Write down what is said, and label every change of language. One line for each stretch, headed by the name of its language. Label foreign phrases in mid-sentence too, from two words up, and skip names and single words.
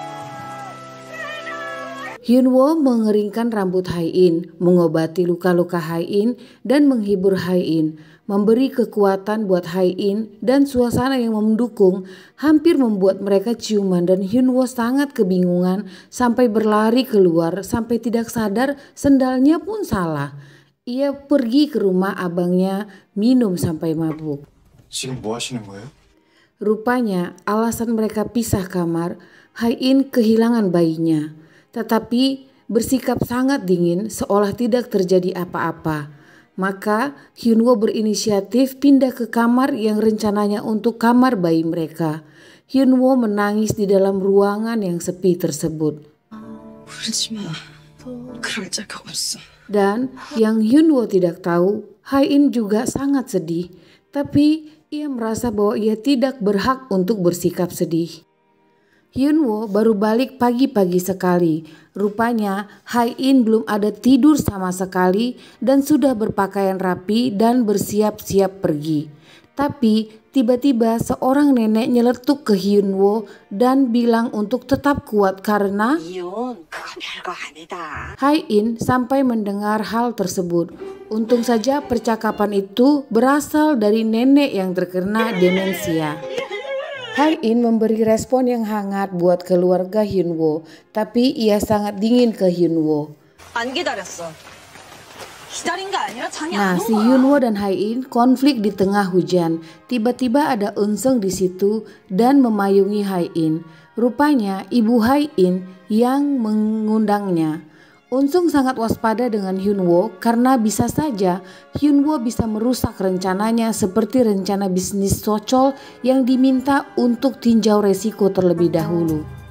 Indonesian: Hyunwoo mengeringkan rambut Hae-in, mengobati luka-luka Hae-in dan menghibur Hae-in, memberi kekuatan buat Hae-in dan suasana yang mendukung hampir membuat mereka ciuman dan Hyunwoo sangat kebingungan sampai berlari keluar sampai tidak sadar sendalnya pun salah. Ia pergi ke rumah abangnya minum sampai mabuk.
Korean: 지금 뭐 하시는 거예요?
Indonesian: Rupanya alasan mereka pisah kamar, Hae-in kehilangan bayinya. Tetapi bersikap sangat dingin seolah tidak terjadi apa-apa. Maka Hyunwoo berinisiatif pindah ke kamar yang rencananya untuk kamar bayi mereka. Hyunwoo menangis di dalam ruangan yang sepi tersebut.
Korean: 울지 마. 그럴 자가 없어.
Indonesian: Dan yang Hyunwoo tidak tahu, Hae-in juga sangat sedih. Tapi ia merasa bahwa ia tidak berhak untuk bersikap sedih. Hyunwoo baru balik pagi-pagi sekali. Rupanya Hae-in belum ada tidur sama sekali dan sudah berpakaian rapi dan bersiap-siap pergi. Tapi tiba-tiba seorang nenek nyeletuk ke Hyunwoo dan bilang untuk tetap kuat karena
Korean: 이혼 그거 별거 아니다.
Indonesian: Hae-in sampai mendengar hal tersebut. Untung saja percakapan itu berasal dari nenek yang terkena demensia. Hae-in memberi respon yang hangat buat keluarga Hyunwoo, tapi ia sangat dingin ke Hyunwoo.
Korean: 안 기다렸어. 기다린 게 아니라 장이
Indonesian: Nah,
Korean: 안
Indonesian: si
Korean: 온 거야.
Indonesian: Hyunwoo dan Hae-in konflik di tengah hujan. Tiba-tiba ada Eun-seung di situ dan memayungi Hae-in. Rupanya ibu Hae-in yang mengundangnya. Eun-seung sangat waspada dengan Hyunwoo karena bisa saja Hyunwoo bisa merusak rencananya seperti rencana bisnis Socol yang diminta untuk tinjau resiko terlebih dahulu.